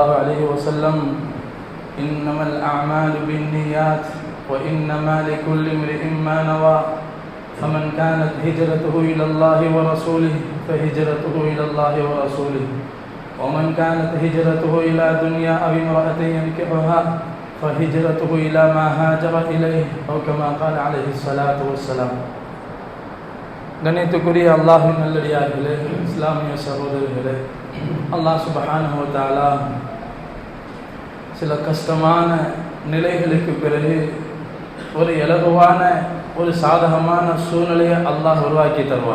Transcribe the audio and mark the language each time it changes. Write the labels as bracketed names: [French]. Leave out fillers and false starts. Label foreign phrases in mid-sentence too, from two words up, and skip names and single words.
[Arabic] عليه وسلم إنما الأعمال بالنيات وإنما لكل امرئ ما نوى فمن كانت هجرته إلى الله ورسوله فهجرته إلى الله ورسوله ومن كانت هجرته إلى دنيا أو امرأة ينكحها فهجرته إلى ما هاجر إليه أو كما قال عليه الصلاة والسلام. [Tamil] கண்ணியத்துக்குரிய அல்லாஹ்வின் நல்லடியார்களே, இஸ்லாமிய சகோதரர்களே, [Arabic] الله سبحانه وتعالى [Tamil] சில கஷ்டமான நிலைகளுக்கு பிறகு ஒரு இலகுவான ஒரு சாதகமான சூழ்நிலையை அல்லாஹ் உருவாக்கி தருவார்.